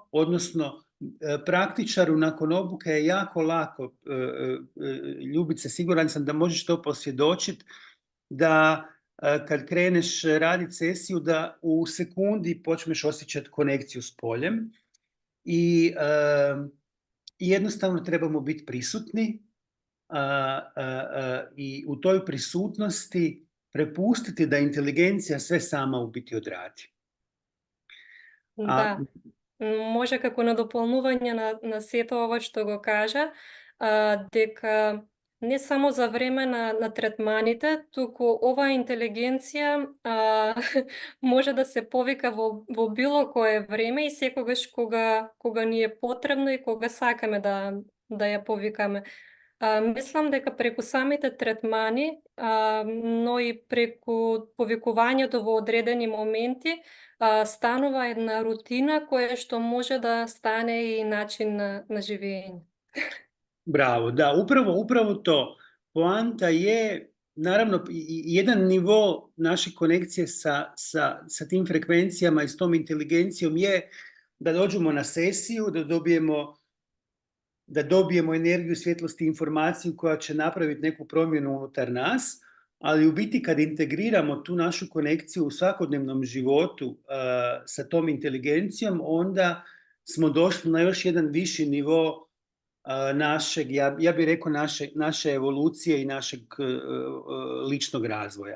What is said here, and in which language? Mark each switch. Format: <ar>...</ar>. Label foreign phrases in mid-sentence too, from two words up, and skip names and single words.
<hr>Odnosno, praktičaru nakon obuke je jako lako, Ljubice, siguran sam da možeš to posvjedočiti, da kad kreneš raditi sesiju, da u sekundi počneš osjećati konekciju s poljem i jednostavno trebamo biti prisutni i u toj prisutnosti prepustiti da inteligencija sve sama u biti odradi.</hr> <mk>Da, може како надополнување на сето ова што го кажа, дека не само за време на третманите, туку оваа интелигенција може да се повика во било кое време и секогаш кога ни е потребно и кога сакаме да ја повикаме. Мислам дека преку самите третмани, но и преку повикувањето во одредени моменти, станува една рутина која што може да стане и начин на живење.</mk> <hr>Bravo, da, upravo to. Poanta je, naravno, jedan nivo naše konekcije sa tim frekvencijama i s tom inteligencijom je da dođemo na sesiju, da dobijemo energiju, svjetlost i informaciju koja će napraviti neku promjenu unutar nas, ali u biti kad integriramo tu našu konekciju u svakodnevnom životu sa tom inteligencijom, onda smo došli na još jedan viši nivo našeg, ja bih rekao, naše evolucije i našeg ličnog razvoja.</hr>